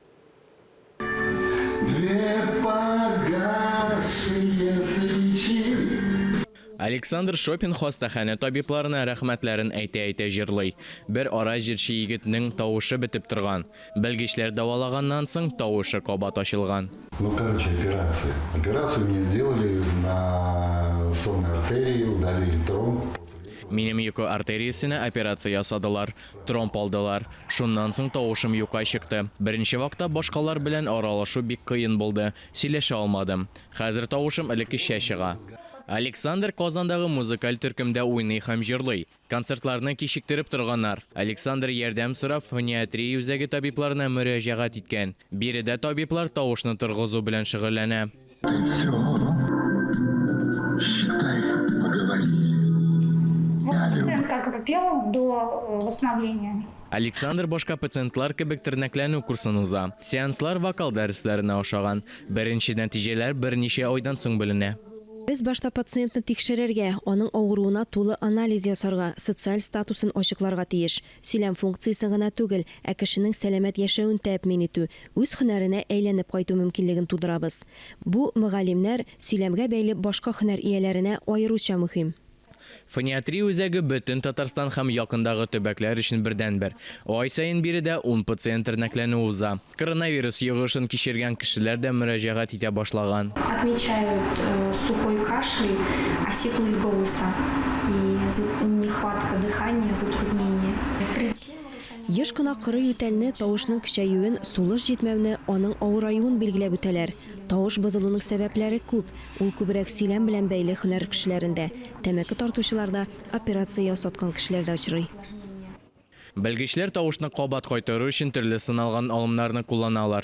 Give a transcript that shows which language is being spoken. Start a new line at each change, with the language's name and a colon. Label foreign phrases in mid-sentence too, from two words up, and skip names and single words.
Tatar: Александр Шопин хастаханә табибларына рәхмәтләрен әйтә җырлый. Бер ара җирче егетнең тавышы бетеп торган. Белгечләр давалаганнан соң тавышы кабат ачылган. Операция.
Russian: Операцию мне сделали на сонной артерии, удалили тромб.
Tatar: Минем йоко артериясенә операция ясадылар, тромб алдылар. Шуннан соң тавышым юкка чыкты. Беренче вакытта башкалар белән аралашу бик кыен булды. Сөйләшә алмадым. Хәзер тавышым элеккечә чыга. Александр Казандагы музыкаль төркемдә уйный һәм җырлый. Концертларны кичектереп торганнар. Александр ярдәм сорап фониатрия үзәге табибларына мөрәҗәгать иткән. Биредә табиблар тавышны торгызу белән шөгыльләнә.
Russian: Пациент как пел до восстановления.
Tatar: Александр башка пациентлар кебек тернәкләнү курсын уза. Сеанслар вокал дәресләренә охшаган. Беренче нәтиҗәләр берничә айдан соң беленә. Без башта пациентны тикшерергә, аның авыруына тулы анализ ясарга, социаль статусын ачыкларга тиеш. Сөйләм функциясе гына түгел, ә кешенең сәламәт яшәвен тәэмин итү, үз һөнәренә әйләнеп кайту мөмкинлеген тудырабыз. Бу мөгаллимнәр сөйләмгә бәйле башка һөнәр ияләренә аеруча мөһим. Фониатрия үзәге бөтен Татарстан һәм якындагы төбәкләр өчен бердән-бер. Ай сайын биредә 10 пациент тернәкләнү уза. Коронавирус йогышын кичергән кешеләр дә мөрәҗәгать итә башлаган.
Russian: Отмечают сухой кашель, осиплость голоса и нехватка дыхания, затруднение.
Tatar: Еш кына кыры ютәлне тавышның көчәюен, сулыш җитмәүне, аның авыраюын билгеләп үтәләр. Тавыш бозылуының сәбәпләре күп. Ул күбрәк сөйләм белән бәйле һөнәр кешеләрендә, тәмәке тартучыларда, операция ясаткан кешеләрдә очрый. Белгечләр тавышны кабат кайтару өчен төрле сыналган алымнарны кулланалар.